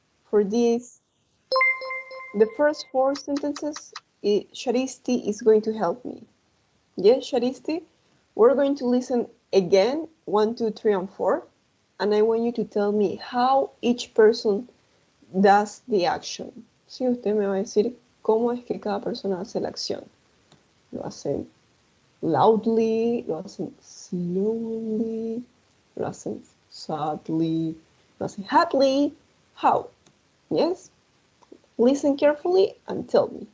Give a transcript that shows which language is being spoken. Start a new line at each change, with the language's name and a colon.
English: For these, the first 4 sentences, Sharisti is going to help me. Yes, Sharisti? We're going to listen again, 1, 2, 3, and 4, and I want you to tell me how each person does the action.
Spanish: Sí, usted me va a decir cómo es que cada persona hace la acción. Lo hacen loudly, lo hacen slowly, lo hacen sadly, lo hacen happily.
English: How? Yes? Listen carefully and tell me.